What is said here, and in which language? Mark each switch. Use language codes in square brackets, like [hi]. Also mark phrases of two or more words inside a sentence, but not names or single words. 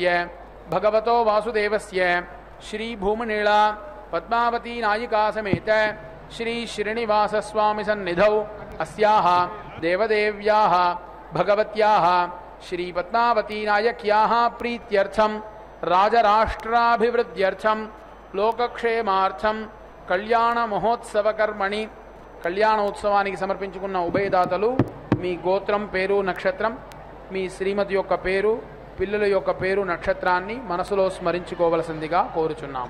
[sa] भगवतो वासुदेवस्य श्रीभूमनीला पद्मावती नायिका समेत श्रीश्रीनिवासस्वामी सन्निधौ अस्याः देवदेव्याः भगवत्याः श्रीपद्मावती नायक्याः प्रीत्यर्थं राजराष्ट्राभिवृद्ध्यर्थं लोकक्षेमार्थं कल्याण महोत्सवकर्मणि [te] కళ్యాణోత్సవానికి సమర్పించుకున్న ఉభయదాతలు మీ గోత్రం పేరు నక్షత్రం మీ శ్రీమతి యొక్క పేరు పిల్లల యొక్క పేరు నక్షత్రాన్ని మనసులో స్మరించుకోవలసిందిగా కోరుచున్నాం.